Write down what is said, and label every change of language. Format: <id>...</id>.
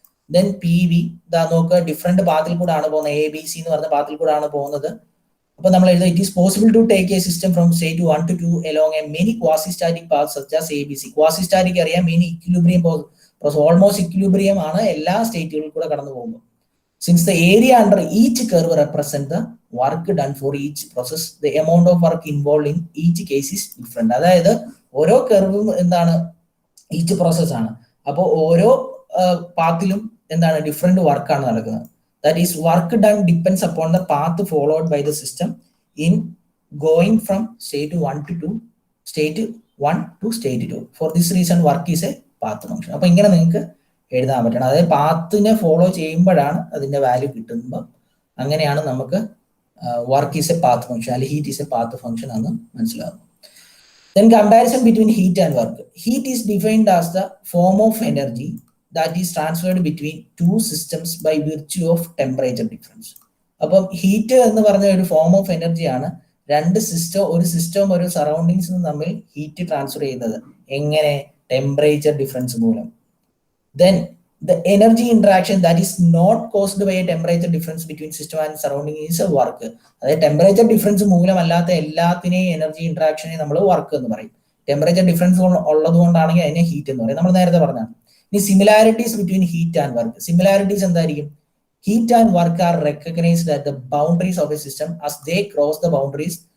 <ml>Then PV ഇതാ നോക്കുക, different പാത്തിൽ കൂടെ ആണ് പോകുന്നത്, ABC എന്ന് പറഞ്ഞ പാത്തിൽ കൂടെ ആണ് പോകുന്നത്. അപ്പൊ നമ്മൾ എഴുതുക,</ml> <en>It is possible to take a system from state 1 to 2 along a many quasi-static paths such as ABC.</en> <ml>Quasi-static അറിയാം, മെനി ഇക്വിലിബ്രിയം ഓൾമോസ്റ്റ് ഇക്വിലിബ്രിയം ആണ് എല്ലാ സ്റ്റേറ്റുകളിൽ കൂടെ കടന്നു പോകുമ്പോൾ.</ml> <en>Since the area under each curve represent the work done for each process, the amount of work involved in each case is different.</en> <ml>അതായത് ഓരോ കർവും എന്താണ്, each process ആണ്. അപ്പോൾ ഓരോ പാത്തിലും എന്താണ് ഡിഫറെന്റ് വർക്കാണ് നടക്കുന്നത്.</ml> <en>That is work done depends upon the path followed by the system in going from state 1 to 2 state 1 to state 2. For this reason work is a path function.</en> <ml>അപ്പൊ ഇങ്ങനെ നിങ്ങൾക്ക് എഴുതാൻ പറ്റണം. അതായത് പാത്തിനെ ഫോളോ ചെയ്യുമ്പോഴാണ് അതിന്റെ വാല്യൂ കിട്ടുമ്പോൾ അങ്ങനെയാണ് നമുക്ക്</ml> <en>work is a path function</en> <ml>അല്ലെങ്കിൽ</ml> <en>heat is a path function</en> <ml>എന്ന് മനസ്സിലാകുന്നു.</ml> <en>Then comparison between heat and work. Heat is defined as the form of energy that is transferred between two systems by virtue of temperature difference.</en> <ml>അപ്പം heat എന്ന് പറഞ്ഞ ഒരു form of എനർജിയാണ്. രണ്ട് system, ഒരു സിസ്റ്റവും ഒരു സറൗണ്ടിങ്സും തമ്മിൽ ഹീറ്റ് ട്രാൻസ്ഫർ ചെയ്യുന്നത് എങ്ങനെ, ടെമ്പറേച്ചർ ഡിഫറൻസ് മൂലം.</ml> <en>Then the energy interaction that is not caused by a temperature difference between system and surrounding is a work.</en> <ml>അതായത് ടെമ്പറേച്ചർ ഡിഫറൻസ് മൂലമല്ലാത്ത എല്ലാത്തിനെയും എനർജി ഇന്ററാക്ഷനെ നമ്മൾ വർക്ക് എന്ന് പറയും. ടെമ്പറേച്ചർ ഡിഫറൻസ് ഉള്ളത് കൊണ്ടാണെങ്കിൽ അതിനെ ഹീറ്റ് എന്ന് പറയും. നമ്മൾ നേരത്തെ പറഞ്ഞാണ്.</ml> <en>ഇനി similarities between heat and work.</en> <ml>Similarities എന്തായിരിക്കും?</ml> <en>Heat and work are recognised at the boundaries of a system as they cross the boundaries.</en>